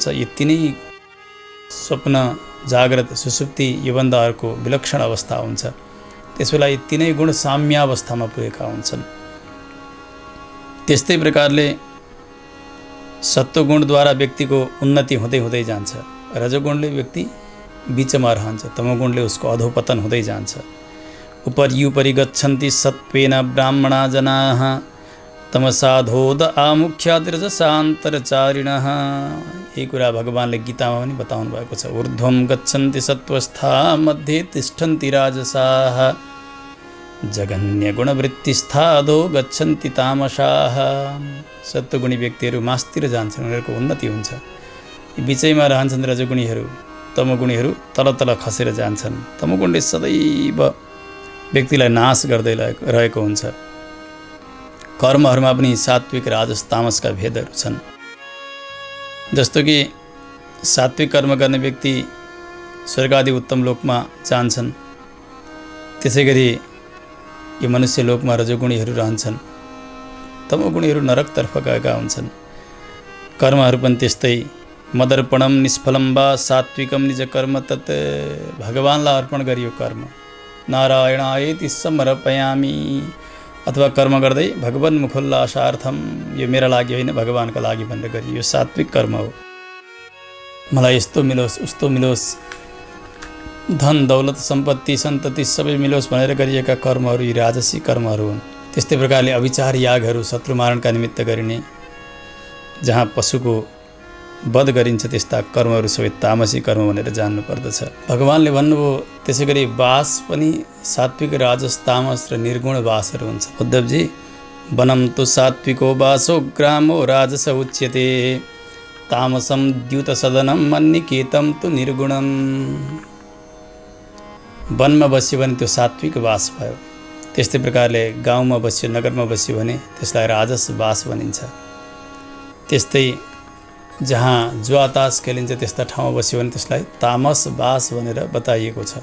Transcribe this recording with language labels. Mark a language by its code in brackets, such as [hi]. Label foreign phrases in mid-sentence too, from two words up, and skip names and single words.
[ne] यी तिनै स्वप्न, जाग्रत, सुसुप्ति, योभन्दा अर्को विलक्षण अवस्था हुन्छ। त्यसबेला यी तिनै गुण साम्यावस्थामा पुगेका हुन्छन्। त्यस्तै प्रकारले सत्वगुणद्वारा व्यक्तिको उन्नति हुँदै हुँदै जान्छ। रजोगुणले व्यक्ति बिचमा रहन्छ, तमोगुणले उसको अधोपतन हुँदै जान्छ। [sa] उपर्युपरि गच्छन्ति सत्त्वेन ब्राह्मणा जनाः तमसाधोद आमुख्याद्रजसान्तरचारिणः। [ne] यही कुरा भगवान्ले गीतामा पनि बताउनु भएको छ। [sa] ऊर्ध्वं गच्छन्ति सत्त्वस्था मध्ये तिष्ठन्ति राजसाः जगन्यगुणवृत्तिस्था अधो गच्छन्ति तामसाः। [ne] सत्वगुणी व्यक्तिहरू मास्तिर जान्छन्, उनीहरूको उन्नति हुन्छ। बिचैमा रहन्छन् रजोगुणीहरू, तमोगुणीहरू तल तल खसेर जान्छन्। तमोगुणले सदैव व्यक्तिलाई नाश गर्दै रहेको हुन्छ। कर्महरूमा पनि सात्विक, राजस, तामसका भेदहरू छन्। जस्तो कि सात्विक कर्म गर्ने व्यक्ति स्वर्ग आदि उत्तम लोकमा जान्छन्। त्यसै गरी यो मनुष्य लोकमा रजोगुणीहरू रहन्छन्, तमोगुणीहरू नरकतर्फ गएका हुन्छन्। कर्महरू पनि त्यस्तै [sa] मदर्पणम निष्फलम वा सात्विकम निज कर्म तत् [ne] भगवानलाई अर्पण गरियो [sa] कर्म नारायणायेति समर्पयामि [ne] अथवा कर्म गर्दै [sa] भगवान मुखोल्लासार्थम [ne] यो मेरा लागि होइन भगवानका लागि भनेर गरियो। यो सात्विक कर्म हो। मलाई यस्तो मिलोस् उस्तो मिलोस्, धन दौलत सम्पत्ति सन्तति सबै मिलोस् भनेर गरिएका कर्महरू यी राजसी कर्महरू हुन्। त्यस्तै प्रकारले अविचार यागहरू शत्रु मारणका निमित्त गरिने, जहाँ पशुको वध गरिन्छ त्यस्ता कर्महरू सबै तामसी कर्म भनेर जान्नु पर्दछ। भगवानले भन्नुभयो त्यसै गरी वास पनि सात्विक राजस तामस र निर्गुण वासहरू हुन्छ। [sa] उद्धवजी वनम तु सात्विको वासो ग्रामो राजस उच्यते तामसम द्युत सदनम मन्निकेतम तु निर्गुणम। [ne] वनमा बस्यो भने त्यो सात्विक वास भयो। त्यस्तै प्रकारले गाउँमा बस्यो नगरमा बस्यो भने त्यसलाई राजस वास भनिन्छ। त्यस्तै जहाँ जुवातास खेलिन्छ त्यस्ता ठाउँमा बस्यो भने त्यसलाई तामस वास भनेर बताइएको छ।